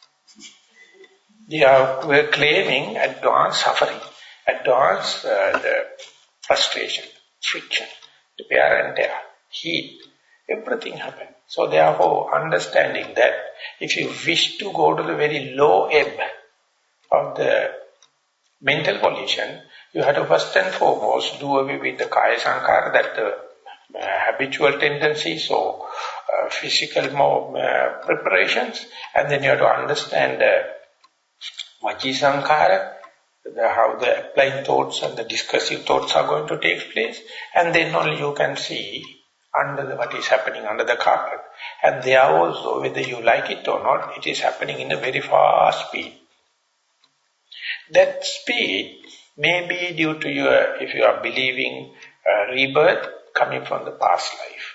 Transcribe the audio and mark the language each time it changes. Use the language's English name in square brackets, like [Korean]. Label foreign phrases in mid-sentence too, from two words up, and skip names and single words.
[English] We're claiming advanced suffering, advanced the frustration, friction, the wear and tear, heat, everything happens. So therefore, understanding that if you wish to go to the very low ebb of the mental volition, you have to first and foremost do away with the [Pali] kaya sankhara, [English] that the habitual tendencies or physical preparations, and then you have to understand the [Pali] vaci sankhara, [English] how the applied thoughts and the discursive thoughts are going to take place, and then only you can see what is happening under the carpet. And there also, whether you like it or not, it is happening in a very fast speed. That speed may be due to if you are believing rebirth coming from the past life.